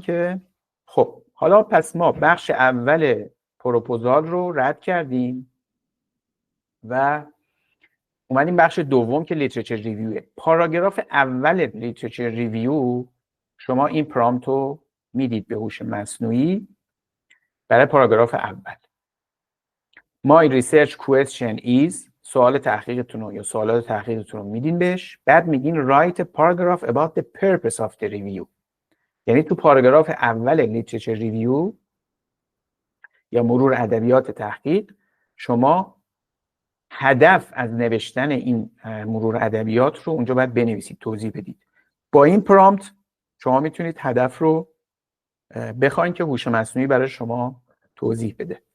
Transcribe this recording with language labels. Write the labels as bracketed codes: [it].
[fa] که خب حالا پس ما بخش اول پروپوزال رو رد کردیم و اومدیم بخش دوم که لیترچر ریویوه. پاراگراف اول لیترچر ریویو شما این پرامپت رو میدید به هوش مصنوعی برای پاراگراف اول. [en] My research question is، [fa] سوال تحقیقتون رو یا سوالات تحقیقتون رو میدین بهش، بعد میگین [en] write a paragraph about the purpose of the review. [fa] یعنی تو پاراگراف اول لیترچر ریویو یا مرور ادبیات تحقیق شما هدف از نوشتن این مرور ادبیات رو اونجا باید بنویسید، توضیح بدید. با این پرامپت شما میتونید هدف رو بخواید که هوش مصنوعی برای شما توضیح بده.